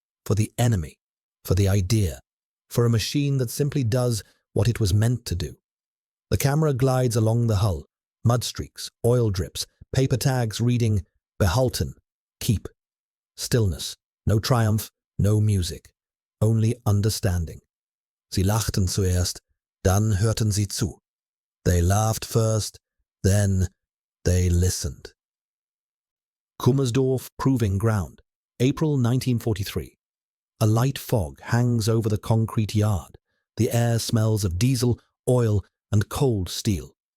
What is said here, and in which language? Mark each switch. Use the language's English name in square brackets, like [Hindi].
[English] For the enemy, for the idea, for a machine that simply does what it was meant to do. The camera glides along the hull, mud streaks, oil drips, paper tags reading, Behalten, keep. Stillness, no triumph, no music, only understanding. [German] Sie lachten zuerst, dann hörten sie zu. [English] They laughed first, then they listened. Kummersdorf Proving Ground, April 1943. A light fog hangs over the concrete yard. The air smells of diesel, oil, and cold steel.